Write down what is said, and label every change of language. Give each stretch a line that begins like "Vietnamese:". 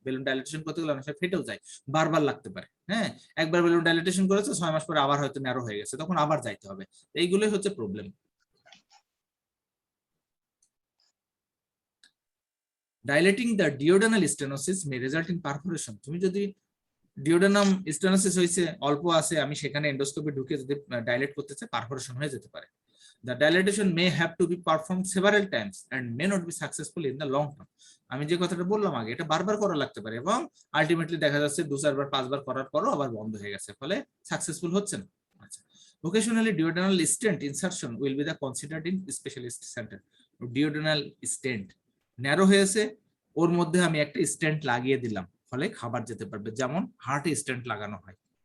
Bangla: Balloon dilatation করতে গেলে অনেক সময় ফেটেও যায়, বারবার লাগতে পারে। হ্যাঁ, একবার বেলুন ডাইলেটেশন করেছে, 6 মাস পরে আবার হয়তো ন্যারো হয়ে গেছে, তখন আবার যাইতে হবে। এইগুলোই হচ্ছে problem.
English: Dilating the duodenal stenosis may result in perforation.
Bangla: তুমি যদি ডিওডানাম স্টেনোসিস হয়েছে, অল্প আছে, আমি সেখানে এন্ডোস্কোপি ঢুকে যদি ডাইলেট করতে চাই, পারফোরেশন হয়ে যেতে পারে।
English: The dilatation may have to be performed several times and may not be successful in the long term.
Bangla: আমি যে কথাটা বললাম আগে, এটা বারবার করা লাগতে পারে এবং আলটিমেটলি দেখা যাচ্ছে 2-4 বার 5 বার করার পরও আবার বন্ধ হয়ে গেছে, ফলে সাকসেসফুল হচ্ছে না।
English: আচ্ছা, vocationally duodenal stent insertion will be the considered in specialist centre.
Bangla: ডিওডানাল stent narrow হয়েছে, ওর মধ্যে আমি একটা স্টেন্ট লাগিয়ে দিলাম, ফলে খাবার যেতে পারবে, যেমন হার্টে স্টেন্ট লাগানো হয়।